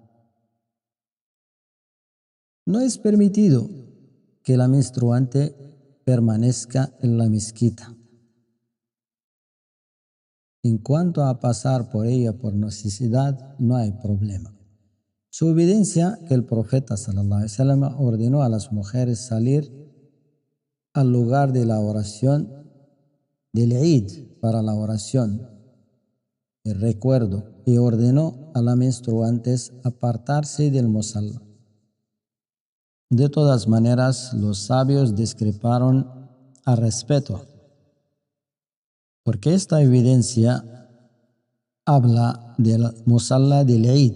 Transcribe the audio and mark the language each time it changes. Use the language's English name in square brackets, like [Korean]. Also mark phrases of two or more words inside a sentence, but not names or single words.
[Spanish] No es permitido que la menstruante permanezca en la mezquita. En cuanto a pasar por ella por necesidad, no hay problema. Su evidencia que el profeta [Arabic] صلى الله عليه وسلم [Spanish] ordenó a las mujeres salir al lugar de la oración del Eid para la oración, el recuerdo, y ordenó a las menstruantes apartarse del musalla. De todas maneras, los sabios discreparon al respecto, porque esta evidencia habla del musalla del Eid.